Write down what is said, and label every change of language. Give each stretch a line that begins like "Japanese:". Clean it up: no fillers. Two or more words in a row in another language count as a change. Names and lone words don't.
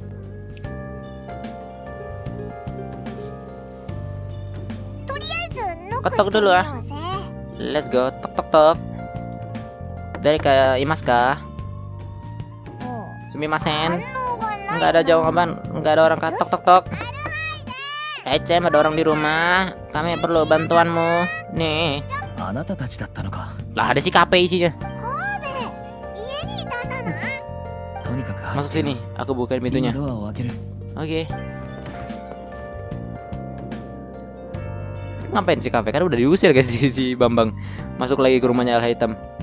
Indonesian: Ketok dulu ah.
English: Let's go.
Indonesian: Tok. Dari ke Imas kah? Sumimasen. Nggak ada jawaban, nggak ada orang tok tok tok. Cem, ada orang di rumah. Kami perlu bantuanmu. Nih.
Japanese: あなたたちだったのか。
Indonesian: Lah ada si KP isinya.
Japanese: とにかく
Indonesian: Masuk sini, aku bukain
Japanese: 今
Indonesian: pintunya.
Japanese: ドアを開ける。
Indonesian: Oke. Ngapain si KP? Kan udah diusir guys si Bambang. Masuk lagi ke rumahnya Al Hitam.